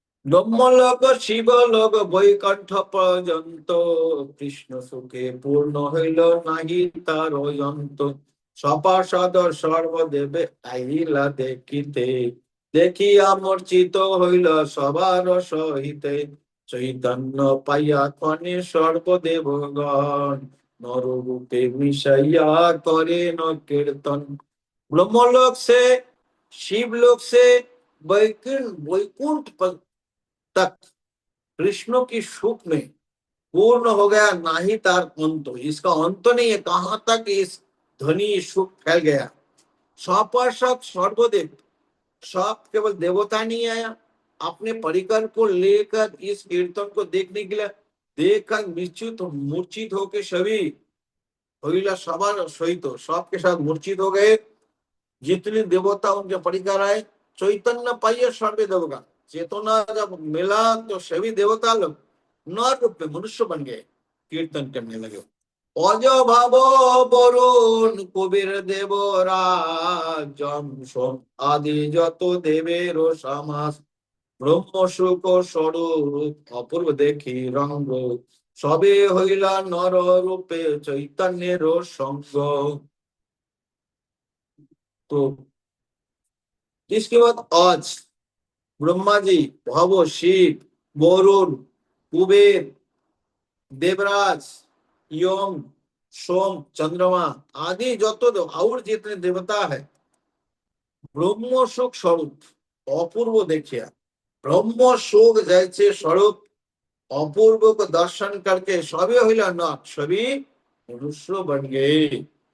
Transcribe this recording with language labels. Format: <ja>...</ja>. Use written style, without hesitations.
<bn>ব্রহ্মলোক শিবলোক বৈকুণ্ঠ পর্যন্ত কৃষ্ণ সুখে পূর্ণ হইল নাহি তার অন্ত সপার্ষদ সর্বদেবে আইলা দেখিতে দেখিয়া মূর্ছিত হইল সবার সহিতে চৈতন্য পাইয়া কনে সর্বদেবগণ নররূপে মিশাইয়া করেন কীর্তন।</bn> <hi>ब्रह्मलोक से शिवलोक से वैकुंठ तक कृष्ण की सुख में पूर्ण हो गया,</hi> <bn>ना ही तार अंत,</bn> <hi>इसका अंत नहीं है, कहाँ तक इस ध्वनि सुख फैल गया। सपार्षद सर्वदेव, सब केवल देवता नहीं आया, अपने परिकर को लेकर इस कीर्तन को देखने के लिए देखकर निश्चित मूर्छित होकर सभी</hi> <bn>होइला सवार सहित</bn> <hi>सबके साथ मूर्छित हो गए। जितने देवता उनके परिकर आए,</hi> <bn>चैतन्य पाइए सर्वे देवगण,</bn> <hi>चेतना जब मिला तो सभी देवता लोग नर रूप में मनुष्य बन गए, कीर्तन करने लगे।</hi> <bn>অজ ভাব বরুণ কবির দেবরাজ যম সোম আদি যত দেবের সমাস ব্রহ্ম সুখ স্বরূপ অপূর্ব দেখি রঙ্গ সবে হইলা নর রূপে চৈতন্যের সঙ্গ।</bn> <hi>तो इसके बाद आज ब्रह्मा जी, भव, शिव, वरुण, कुबेर, देवराज, यम, सोम, चंद्रमा आदि जो तो और जितने देवता है ब्रह्म सुख स्वरूप अपूर्व देखिया, ब्रह्म सुख जैसे स्वरूप अपूर्व को दर्शन करके सभी हईला न सभी मनुष्य बन गए।</hi>